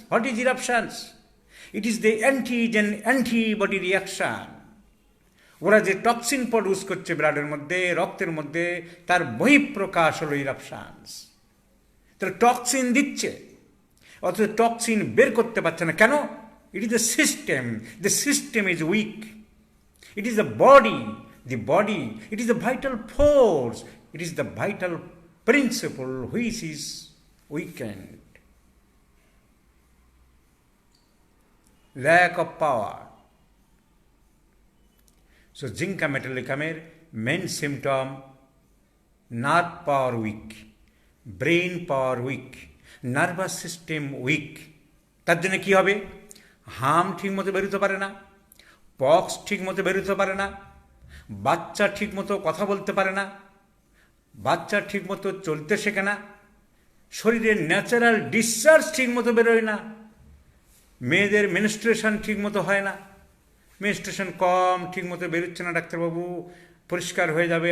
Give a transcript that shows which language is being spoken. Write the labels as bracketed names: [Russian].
[English] What is eruptions? It is the antibody reaction. [Bangla] ওরা যে toxin produce করছে ব্লাডের মধ্যে, রক্তের মধ্যে, তার বহিঃপ্রকাশ হলো ইরাপশানস। তারা টক্সিন দিচ্ছে, অথচ টক্সিন বের করতে পারছে না। কেন? [English] It is the system. The system is weak. It is the body, it is the vital force, it is the vital principle which is weakened. Lack of power. So Zinca metallicamer main symptom, nerve power weak, brain power weak, nervous system weak. [Bangla] তার জন্য কি হবে? হাম ঠিক মতো বেরোতে পারে না, পক্স ঠিক মতো বেরোতে পারে না, বাচ্চা ঠিক মতো কথা বলতে পারে না, বাচ্চা ঠিক মতো চলতে শেখে না, শরীরের ন্যাচারাল ডিসচার্জ ঠিক মতো বেরোয় না, মেয়েদের মেনস্ট্রুয়েশন ঠিক মতো হয় না, মেনস্ট্রুয়েশন কম, ঠিক মতো বেরোচ্ছে না ডাক্তারবাবু, পরিষ্কার হয়ে যাবে।